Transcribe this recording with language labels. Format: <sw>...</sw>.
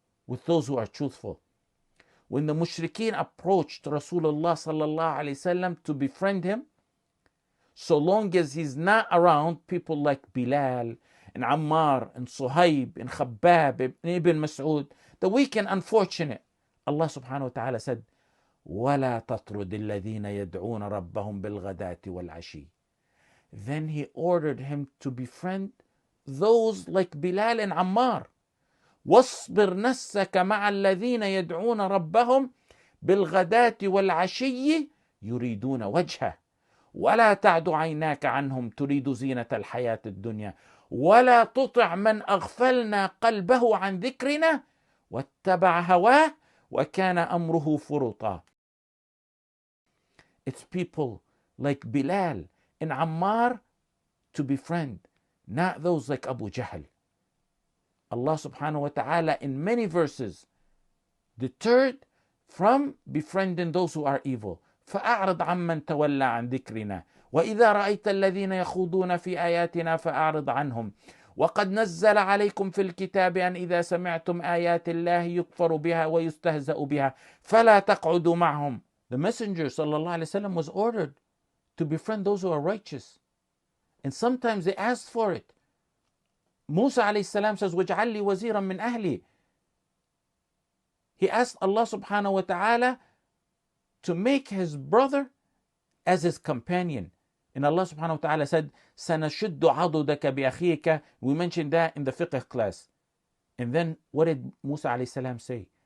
<en>With those who are truthful. When the mushrikeen approached Rasulullah sallallahu alayhi wasallam to befriend him, so long as he's not around people like Bilal and Ammar and Suhaib and Khabbab and Ibn Mas'ud, the weak and unfortunate, Allah subhanahu wa ta'ala said,</en> <ar>وَلَا تَطْرُدِ الَّذِينَ يَدْعُونَ رَبَّهُمْ بِالْغَدَاةِ وَالْعَشِيِّ.</ar> <en>Then he ordered him to befriend those like Bilal and Ammar.</en> <ar>وَاصْبِرْ نَفْسَكَ مَعَ الَّذِينَ يَدْعُونَ رَبَّهُمْ بِالْغَدَاةِ وَالْعَشِيِّ يُرِيدُونَ وَجْهَهُ ولا تعد عيناك عنهم تريد زينة الحياة الدنيا ولا تطع من أغفلنا قلبه عن ذكرنا واتبع هواه وكان أمره فرطا.</ar> <en>It's people like Bilal and Ammar to befriend, not those like Abu Jahl. Allah subhanahu wa ta'ala in many verses deterred from befriending those who are evil.</en> <ar>فأعرض عمن تولى عن ذكرنا وإذا رأيت الذين يخوضون في آياتنا فأعرض عنهم وقد نزل عليكم في الكتاب أن إذا سمعتم آيات الله يكفر بها ويستهزأ بها فلا تقعدوا معهم.</ar> <en>The Messenger sallallahu alaihi wasallam was ordered to befriend those who are righteous, and sometimes they asked for it. Musa alayhi salam says,</en> <ar>وَاجْعَلْ لِي وَزِيرًا مِّنْ أَهْلِي.</ar> <en>He asked Allah subhanahu wa ta'ala to make his brother as his companion. And Allah subhanahu wa ta'ala said,</en> <ar>سَنَشُدُّ عَضُدَكَ بِأَخِيكَ.</ar> <en>We mentioned that in the fiqh class. And then what did Musa alayhi salam say?</en>